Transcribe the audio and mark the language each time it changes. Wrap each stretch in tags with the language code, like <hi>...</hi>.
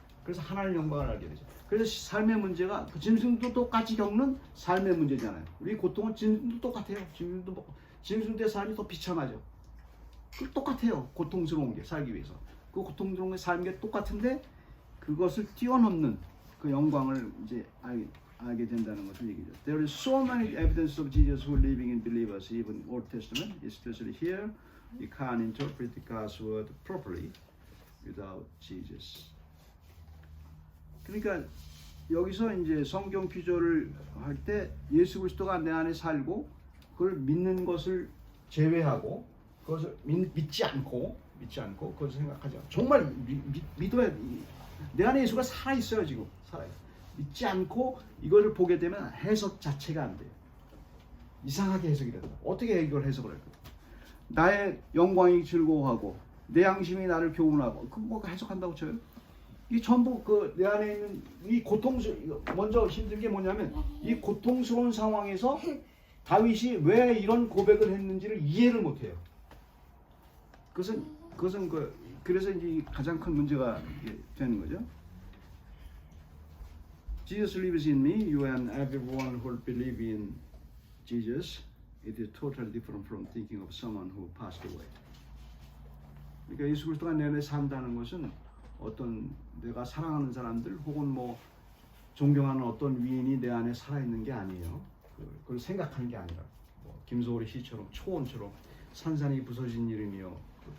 <ko>그래서 하나님의 영광을 알게 되죠. 그래서 삶의 문제가 그 짐승도 똑같이 겪는 삶의 문제잖아요. 우리 고통은 짐승도 똑같아요. 짐승들의 삶이 더 비참하죠. 그 똑같아요. 고통스러운 게 살기 위해서. 그 고통스러운 게 삶이 똑같은데 그것을 뛰어넘는 그 영광을 이제 알게 된다는 것을 얘기죠.</ko> <en>There is so many evidence of Jesus who living in believers, even Old Testament, especially here. You can't interpret God's word properly without Jesus.</en> <ko>그러니까 여기서 이제 성경 피조를 할 때 예수 그리스도가 내 안에 살고 그걸 믿는 것을 제외하고 그것을 믿지 않고 그것을 생각하지 않고 정말 믿어야 내 안에 예수가 살아 있어요. 지금 살아요. 믿지 않고 이것을 보게 되면 해석 자체가 안 돼요. 이상하게 해석이 된다. 어떻게 이걸 해석을 할까? 나의 영광이 즐거워하고 내 양심이 나를 교훈하고 그 뭐 해석한다고 쳐요? 이 전부 그 내 안에 있는 이 먼저 힘든 게 뭐냐면 이 고통스러운 상황에서 다윗이 왜 이런 고백을 했는지를 이해를 못해요. 그것은 그래서 이제 가장 큰 문제가 되는 거죠.</ko> <en>Jesus lives in me. You and everyone who believe in Jesus, it is totally different from thinking of someone who passed away.</en> <ko>그러니까 예수 그리스도가 내 안에 산다는 것은 어떤 내가 사랑하는 사람들 혹은 뭐 존경하는 어떤 위인이 내 안에 살아있는 게 아니에요. 그걸 생각하는 게 아니라 뭐 김소월의 시처럼 초원처럼 산산이 부서진 이름이요.</ko>